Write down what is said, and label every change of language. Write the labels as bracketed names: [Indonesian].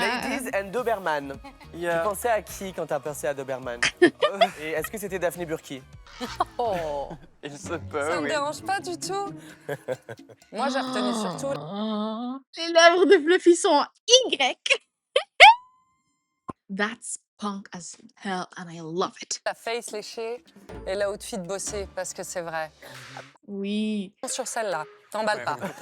[English] Ladies and Doberman. [French] Tu pensais à qui quand t'as pensé à Doberman? Et est-ce que c'était Daphné Burki? Oh. Il se peut, Ça me oui. dérange pas du tout. Moi, j'ai retenu surtout. Les lèvres de Fluffy sont en Y. [English] That's punk as hell and I love it. [French] La face léchée et l'outfit bossé, parce que c'est vrai. Oui. Sur celle-là, t'emballes pas.